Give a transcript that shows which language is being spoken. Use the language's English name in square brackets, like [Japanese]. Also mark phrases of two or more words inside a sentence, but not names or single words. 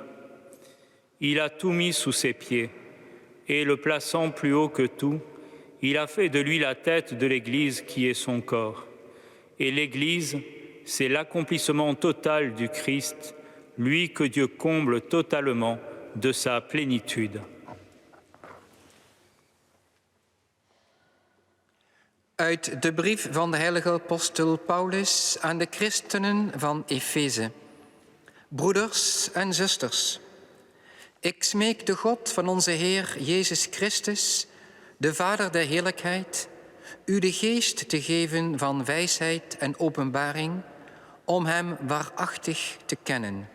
[French] Il a tout mis sous ses pieds, et le plaçant plus haut que tout, il a fait de lui la tête de l'Église qui est son corps. Et l'Église, c'est l'accomplissement total du Christ, lui que Dieu comble totalement de sa plénitude. [Dutch] Uit de brief van de heilige apostel Paulus aan de christenen van Efeze. Broeders en zusters, ik smeek de God van onze Heer Jezus Christus, de Vader der heerlijkheid, u de geest te geven van wijsheid en openbaring, om hem waarachtig te kennen.